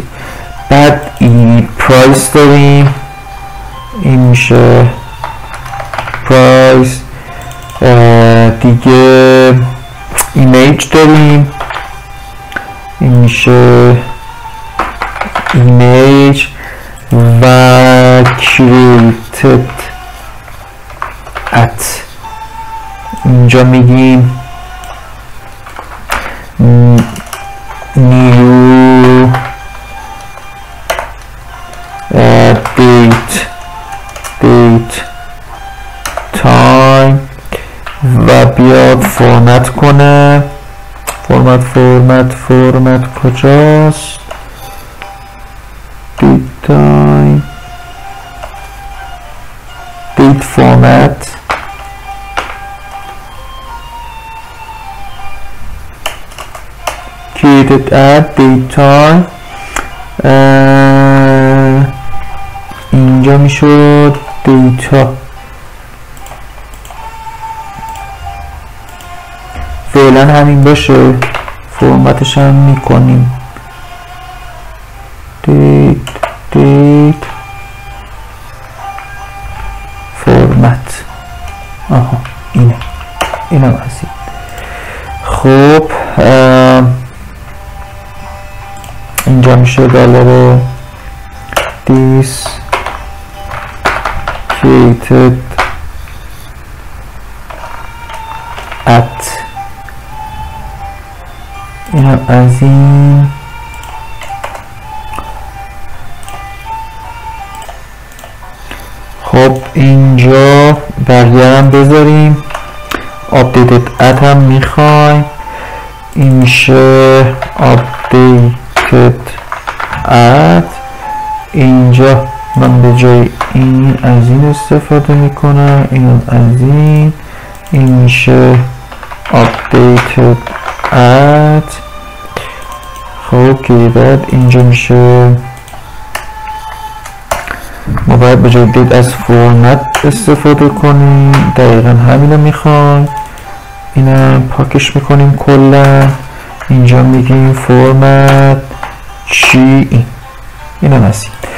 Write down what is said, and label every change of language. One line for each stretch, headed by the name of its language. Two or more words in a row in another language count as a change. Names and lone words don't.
Persian: بعد این پرایس داریم، این میشه پرایس. دیگه ایمیج داریم، این میشه ایمیج و created at. اینجا میگیم
English: new date time
Persian: و بیاد فرمت کنه. فرمت کجاست؟
English: date time date format. created at date time.
Persian: اینجا میشد دیتا. فعلا همین باشه، فرمتش هم میکنیم
English: date format.
Persian: اینه، اینم هستیم. خب اینجا میشه دلار
English: this created at.
Persian: اینم از این. خب اینجا بقیه هم بذاریم.
English: updated at
Persian: هم میخوایم، این میشه
English: updated at.
Persian: اینجا من به جای این از این استفاده میکنم، این از این. این میشه
English: updated at.
Persian: خب که بعد اینجا میشه ما باید به جای دید از فرمت استفاده کنیم. دقیقا همین رو میخوایم. اینم پاکش میکنیم کلا. اینجا میگیم فرمت چی، اینم هستیم.